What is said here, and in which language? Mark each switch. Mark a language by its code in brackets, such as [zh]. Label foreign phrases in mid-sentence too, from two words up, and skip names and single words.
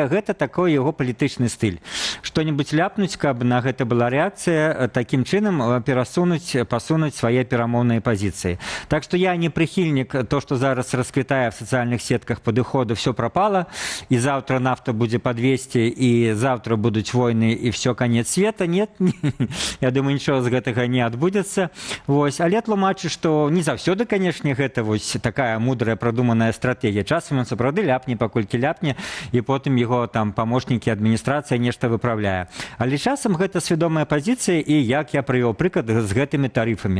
[be] Гэта такой яго палітычны стыль. Што-небудзь ляпнуць, каб на гэта была рэакцыя, такім чынам пасунуць свае перамоўныя пазіцыі. Так што я не прыхільнік то, што зараз расквітае в сацыяльных сетках падыходу, [ru] все пропало, [be] і завтра нафта будзе па 200, і завтра будуць войны, і [ru] все, конец света. Нет, я думаю, [be] нічого з гэтага не адбудзецца. Вось, але тлумачу, што не заўсёды, канешне, гэта вось такая мудрая, прадуманая стратэгія. Часам ён сапраўды ляпне, паколькі ляпне, і потым яго там памочнікі, адміністрацыя нешта выпраўляе. Але часам гэта свядомая пазіцыя, і як я прывёў прыклад з гэтымі тарыфамі.